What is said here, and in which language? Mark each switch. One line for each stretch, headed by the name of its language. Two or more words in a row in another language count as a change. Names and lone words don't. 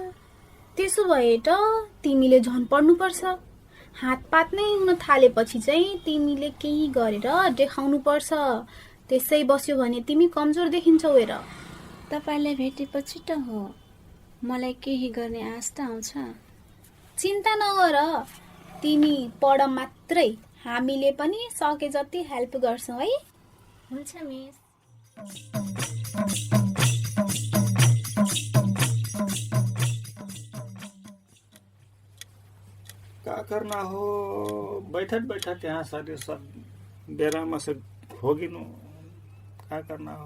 Nepali: त्यसो भए त तिमीले झन् पढ्नुपर्छ हातपात नै हुन थालेपछि चाहिँ तिमीले केही गरेर देखाउनु पर्छ त्यसै बस्यो भने तिमी कमजोर देखिन्छौ हेर तपाईलाई भेटेपछि त हो मलाई केही गर्ने आश त आउँछ चिन्ता नगर तिमी पढ मात्रै हामीले पनि सके जति हेल्प गर्छौँ है हुन्छ मिस
Bhojpuri: का करना हो बैठत बैठत यहाँ सारे सब डेरामा से होगिनु का करना हो